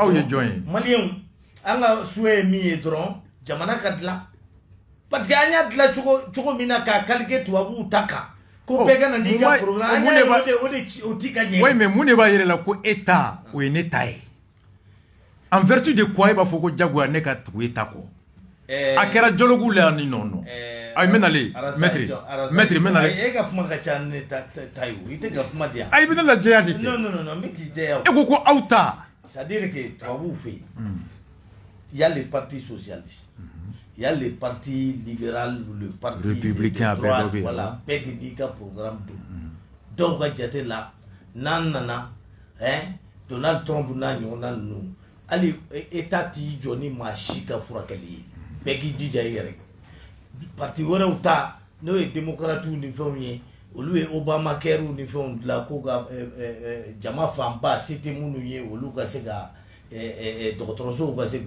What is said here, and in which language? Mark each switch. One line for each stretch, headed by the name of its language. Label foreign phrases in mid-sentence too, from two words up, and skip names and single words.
Bambara: aw ye jɔn ye maliyɛnw an ka souhait ye min ye dɔrɔn jamana ka dilan
French: parce que
Bambara: an y'a dilan cogo min na k'a calquer tubabuw ta kan ko bɛɛ ka na n'i ka programme an y'a ye o ti ka ɲɛ
French: oui mais
Bambara: mun de b'a yɛrɛ la ko État o ye ne ta ye
French: en vertu de quoi
Bambara: e b'a fɔ ko jagoya ne ka tugu État kɔ a kɛra dialogue la ni nɔn ayi n bɛ nalen maître n bɛ nalen e ka kuma ka ca ne ta ye o i tɛ ka kuma di yan ayi i bɛ ne lajɛya de kɛ non n bɛ k'i jɛya e ko ko aw ta
French: c'est à dire que
Bambara: tubabuw fɛ yen
French: il y a le parti socialiste il y a le parti libéral ou le parti républicain de droite, voilà,
Bambara: bɛɛ de b'i ka programme don dɔw ka jate la n'an nana Donald Trump n'a ɲɔgɔnna ninnu hali État t'i jɔ ni maa si ka furakɛli ye bɛɛ k'i jija i yɛrɛ parti wɛrɛw ta n'o ye démocrates ni fɛnw ye olu ye Obamacare ni fɛnw dilan ko ka jama fanba se tɛ minnu ye olu ka se ka dɔgɔtɔrɔsow ka se